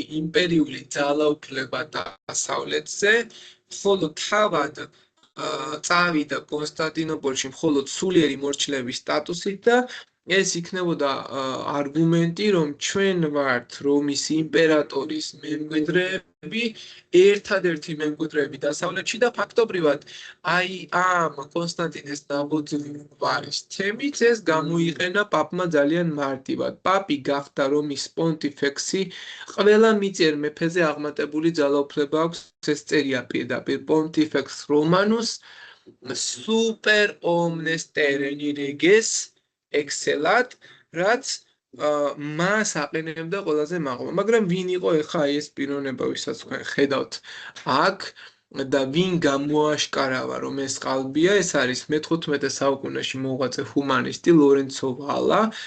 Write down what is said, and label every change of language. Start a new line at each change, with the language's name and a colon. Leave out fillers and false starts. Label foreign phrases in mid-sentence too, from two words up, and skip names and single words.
Georgian: იმპერიული ძალაუფლება დასავლეთზე, ხოლო თავად წავიდა კონსტანტინოპოლში მხოლოდ სულიერი მორჩილების სტატუსით და ეს იქნებოდა არგუმენტი, რომ ჩვენ ვართ რომის იმპერატორის მემკვიდრეები, ერთადერთი მემკვიდრეები დასავლეთში და ფაქტობრივად აი ამ კონსტანტინეს ნაბოძვარის თემით ეს გამოიყენა პაპმა ძალიან მარტივად. პაპი გახდა რომის პონტიფექსი, ყველა მიწიერ მეფეზე აღმატებული ძალაუფლება აქვს, ეს წერია პირდაპირ
Latin: pontifex romanus super omnes terreni reges excellent,
Georgian: რაც მას აყენებდა ყველაზე მაღლა. მაგრამ ვინ იყო ეხა ეს პიროვნება, ვისაც თქვენ ხედავთ აქ და ვინ გამოაშკარავა, რომ ეს ყალბია, ეს არის მე-15 საუკუნეში მოღვაწე ჰუმანისტი ლორენცო ვალა.